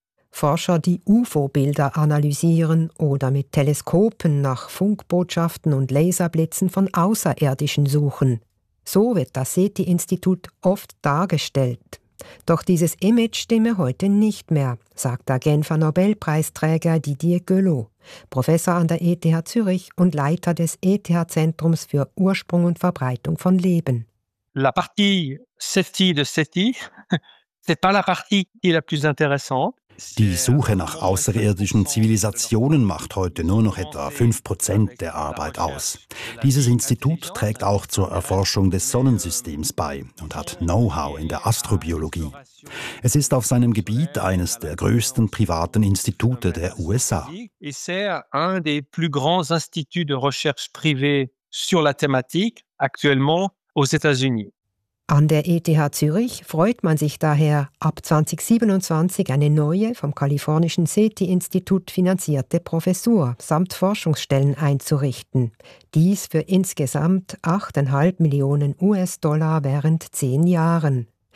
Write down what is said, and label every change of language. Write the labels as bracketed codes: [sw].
[de] Forscher, die UFO-Bilder analysieren oder mit Teleskopen nach Funkbotschaften und Laserblitzen von Außerirdischen suchen. So wird das SETI-Institut oft dargestellt. Doch dieses Image stimme heute nicht mehr, sagt der Genfer Nobelpreisträger Didier Guelot, Professor an der ETH Zürich und Leiter des ETH-Zentrums für Ursprung und Verbreitung von Leben. [fr] La partie SETI de SETI, c'est pas la partie die la plus intéressante. [de] Die Suche nach außerirdischen Zivilisationen macht heute nur noch etwa 5% der Arbeit aus. Dieses Institut trägt auch zur Erforschung des Sonnensystems bei und hat Know-how in der Astrobiologie. Es ist auf seinem Gebiet eines der größten privaten Institute der USA. [fr] Et c'est un des plus grands instituts de recherche privée sur la thématique actuellement aux États-Unis. [de] An der ETH Zürich freut man sich daher, ab 2027 eine neue, vom kalifornischen SETI-Institut finanzierte Professur samt Forschungsstellen einzurichten. Dies für insgesamt 8,5 Millionen US-Dollar während 10 Jahren.